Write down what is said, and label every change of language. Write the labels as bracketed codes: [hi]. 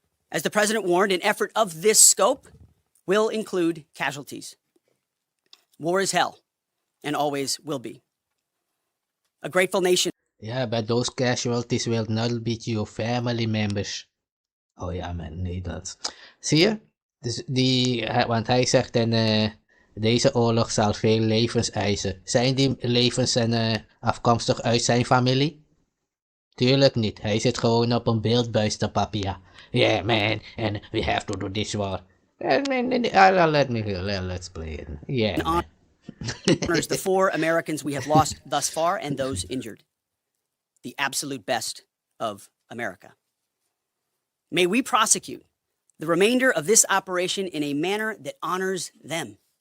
[en] As the president warned, an effort of this scope will include casualties. War is hell, and always will be. A grateful nation. Yeah, but those casualties will not be your family members. [nl] Oh ja, man, nee, dat. Zie je? Dus want hij zegt, deze oorlog zal veel levens eisen. Zijn die levens afkomstig uit zijn familie? Tuurlijk niet. Hij zit gewoon op een beeldbuis te papia. [en] Yeah, man, and we have to do this war. Let's play it. Yeah, man. Honors the 4 Americans we have lost thus far and those injured. The absolute best of America. May we prosecute the remainder of this operation in a manner that honors them.